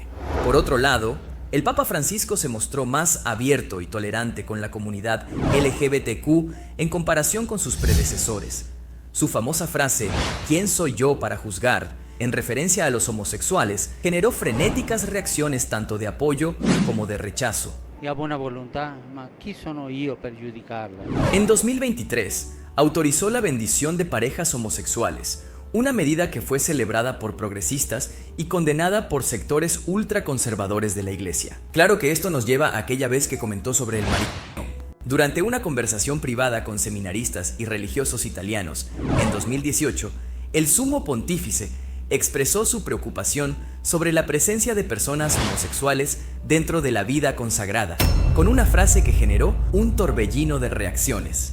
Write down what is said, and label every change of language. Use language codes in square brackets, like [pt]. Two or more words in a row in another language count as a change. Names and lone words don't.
[es] Por otro lado, el Papa Francisco se mostró más abierto y tolerante con la comunidad LGBTQ en comparación con sus predecesores. Su famosa frase, ¿quién soy yo para juzgar?, en referencia a los homosexuales, generó frenéticas reacciones tanto de apoyo como de rechazo. [it] E a buona volontà, ma chi sono io per giudicarla? [es] En 2023, autorizó la bendición de parejas homosexuales, una medida que fue celebrada por progresistas y condenada por sectores ultraconservadores de la Iglesia. Claro que esto nos lleva a aquella vez que comentó sobre el matrimonio. Durante una conversación privada con seminaristas y religiosos italianos en 2018, el sumo pontífice expresó su preocupación sobre la presencia de personas homosexuales dentro de la vida consagrada, con una frase que generó un torbellino de reacciones.